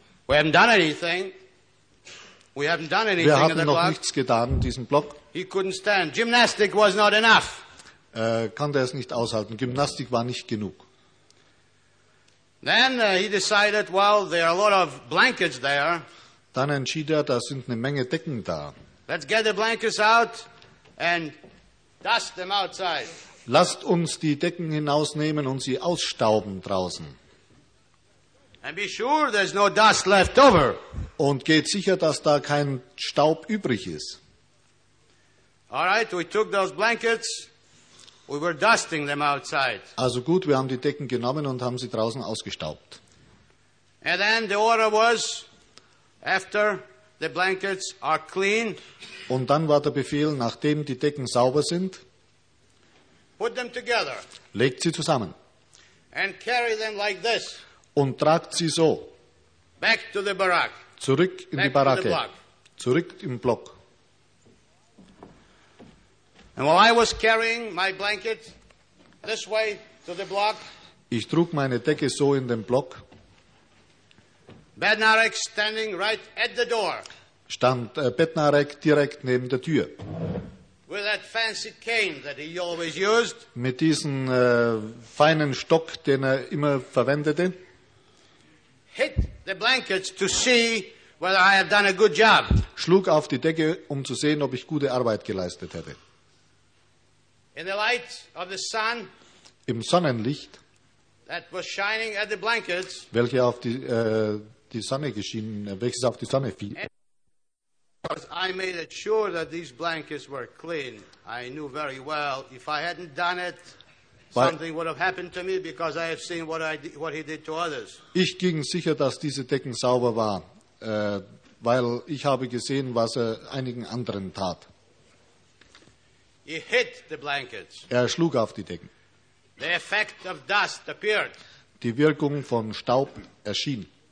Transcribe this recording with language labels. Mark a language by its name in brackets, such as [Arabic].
[English] We haven't done anything. We haven't done anything. [German] Wir hatten in noch block. Nichts getan in diesem Block. [English] He couldn't stand. Gymnastic was not enough. [German] Konnte es nicht aushalten. Gymnastik war nicht genug. [English] Then he decided, well, there are a lot of blankets there. [German] Dann entschied da sind eine Menge Decken da. [English] Let's get the blankets out and dust them outside. [German] Lasst uns die Decken hinausnehmen und sie ausstauben draußen. [English] And be sure there's no dust left over. [German] Und geht sicher, dass da kein Staub übrig ist. [English] All right, we took those blankets. We were dusting them outside. [German] Also gut, wir haben die Decken genommen und haben sie draußen ausgestaubt. [English] And then the order was, after the blankets are clean. [German] Und dann war der Befehl, nachdem die Decken sauber sind, [English] put them together. [German] Legt sie zusammen. [English] And carry them like this. [German] Und tragt sie so. [English] Back to the barrack. [German] Zurück in [English] Back [German] die Baracke. [English] To the block. [German] Zurück im Block. [English] And while I was carrying my blanket this way to the block. [German] Ich trug meine Decke so in den Block. [English] Bednarek standing right at the door. [German] Stand Bednarek direkt neben der Tür. [English] With that fancy cane that he always used. [German] Mit diesem feinen Stock, den immer verwendete. [English] Hit the blankets to see whether I have done a good job. [German] Schlug auf die Decke, zu sehen, ob ich gute Arbeit geleistet hätte. [English] In the light of the sun. [German] Im Sonnenlicht. [English] That was shining at the blankets. [German] Welche auf die Sonne geschienen, welches auf die Sonne fiel. [English] I made it sure that these blankets were clean. I knew very well if I hadn't done it. Something would have happened to me because I have seen what he did to others. [German] Ich ging sicher, dass diese Decken sauber waren, weil ich habe gesehen, was er einigen anderen tat. [English] He hit the blankets. [German] Er schlug auf die Decken. [English] The effect of dust appeared. [German] Die Wirkung von Staub erschien.